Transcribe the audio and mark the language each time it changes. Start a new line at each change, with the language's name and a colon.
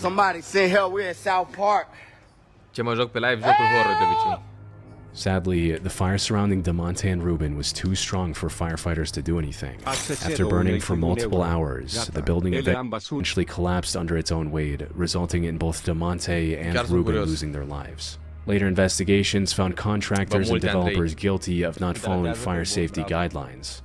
English: Somebody send help, we're at South Park.
Romanian: Ce mă joc pe live, jocuri horror de obicei.
English: Sadly, the fire surrounding DeMonte and Ruben was too strong for firefighters to do anything. After burning for multiple hours, the building eventually collapsed under its own weight, resulting in both DeMonte and Ruben losing their lives. Later investigations found contractors and developers guilty of not following fire safety guidelines.